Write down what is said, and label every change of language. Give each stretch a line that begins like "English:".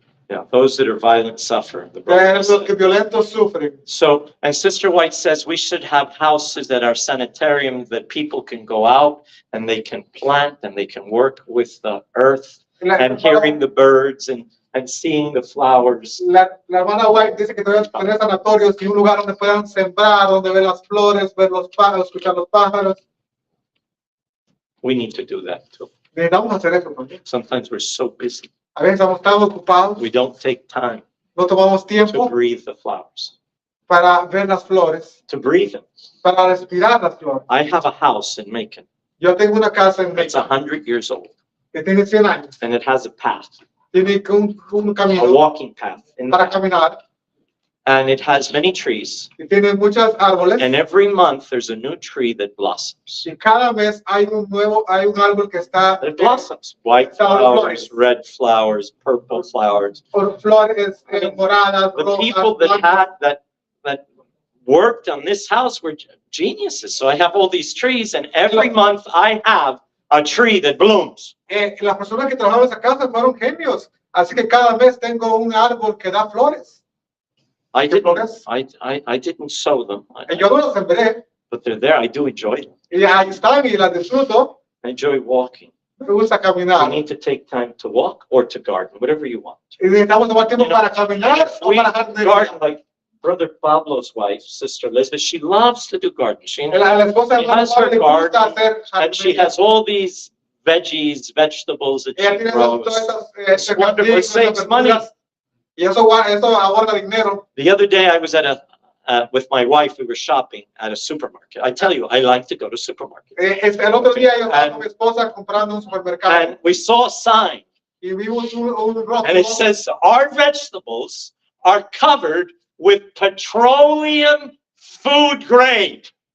English: yeah, those that are violent suffer. The
Spanish: Los
English: brothers.
Spanish: que violentos sufren.
English: So, and Sister White says we should have houses that are sanitariums that people can go out and they can plant and they can work with the earth and hearing the birds and seeing the flowers.
Spanish: La hermana White dice que debemos tener sanatorios y un lugar donde puedan sembrar, donde ver las flores, ver los pájaros, escuchar los pájaros.
English: We need to do that too.
Spanish: Necesitamos hacer eso también.
English: Sometimes we're so busy.
Spanish: A veces estamos tan ocupados,
English: We don't take time
Spanish: no tomamos
English: to
Spanish: tiempo
English: breathe the flowers,
Spanish: para ver las flores,
English: to breathe them.
Spanish: para respirar las flores.
English: I have a house in Macon.
Spanish: Yo tengo una casa en
English: It's
Spanish: México
English: 100 years old
Spanish: que tiene 100 años.
English: and it has a path,
Spanish: Tiene un
English: a
Spanish: camino
English: walking path.
Spanish: para caminar
English: And it has many trees.
Spanish: y tiene muchos árboles.
English: And every month there's a new tree that blossoms.
Spanish: Y cada mes hay un árbol que está
English: It blossoms. White flowers, red flowers, purple flowers.
Spanish: con flores moradas,
English: The
Spanish: rojas,
English: people that
Spanish: blancas.
English: had that worked on this house were geniuses. So I have all these trees and every month I have a tree that blooms.
Spanish: Las personas que trabajaban en esa casa fueron genios. Así que cada mes tengo un árbol que da flores.
English: I
Spanish: ¿Qué
English: didn't,
Spanish: flores?
English: I didn't sow them,
Spanish: Yo no los sembré.
English: but they're there. I do enjoy them.
Spanish: Y ahí están y las disfruto.
English: I enjoy walking.
Spanish: Me gusta
English: You
Spanish: caminar.
English: need to take time to walk or to garden, whatever you want.
Spanish: Y necesitamos tomar tiempo para caminar o
English: We
Spanish: para jardinería.
English: garden like Brother Pablo's wife, Sister Elizabeth. She loves to do gardening.
Spanish: La esposa de
English: She has her
Spanish: le gusta
English: garden,
Spanish: hacer
English: and she
Spanish: jardinería.
English: has all these veggies, vegetables that
Spanish: Ella
English: she
Spanish: tiene
English: grows.
Spanish: todas
English: It's wonderful. It saves money.
Spanish: Y eso ahorra dinero.
English: The other day I was at with my wife, we were shopping at a supermarket. I tell you, I like to go to supermarkets.
Spanish: El otro día yo estaba con mi esposa comprando un supermercado
English: And we saw a sign,
Spanish: y vimos un rótulo
English: and it says, our vegetables are covered with petroleum food grade.